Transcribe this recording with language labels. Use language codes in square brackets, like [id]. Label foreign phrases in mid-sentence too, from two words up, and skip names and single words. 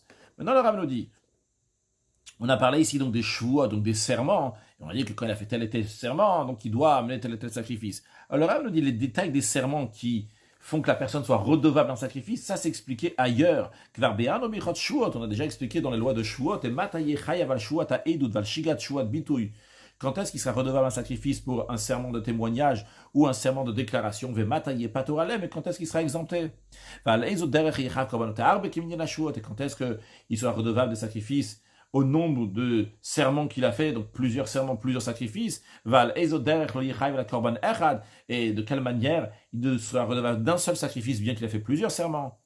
[fr] Maintenant, le Rav nous dit, on a parlé ici donc des chevaux, donc des serments, et on a dit que quand il a fait tel et tel serment, donc il doit amener tel et tel sacrifice. Alors, le Rav nous dit les détails des serments qui font que la personne soit redevable d'un sacrifice, ça c'est expliqué ailleurs. On a déjà expliqué dans les lois de Shuot, et [he] Mataye Chayav Shuot a Edut Val Shigat Shuot Bituy. [fr] Quand est-ce qu'il sera redevable un sacrifice pour un serment de témoignage ou un serment de déclaration, mais quand est-ce qu'il sera exempté? Et quand est-ce qu'il sera redevable des sacrifices au nombre de serments qu'il a fait, donc plusieurs serments, plusieurs sacrifices, et de quelle manière il sera redevable d'un seul sacrifice, bien qu'il ait fait plusieurs serments.